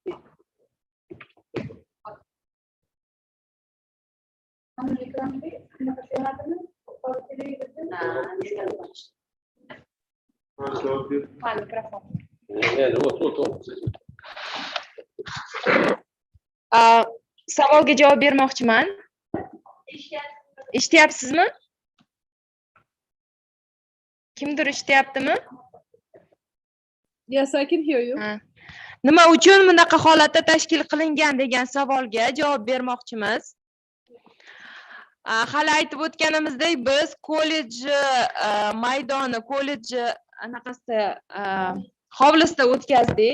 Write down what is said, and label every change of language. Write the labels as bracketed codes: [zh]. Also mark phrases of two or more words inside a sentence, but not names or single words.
[uz] Mikrofon. Savolga javob bermoqchiman. Eshityapsizmi? Kimdir eshityaptimi? [en] Yes, I can hear you. [uz] Nima uchun bunaqa holatda tashkil qilingan degan savolga javob bermoqchimiz. Hali aytib o'tganimizdek, biz kollej maydoni, kollej anaqasida hovlisida o'tkazdik.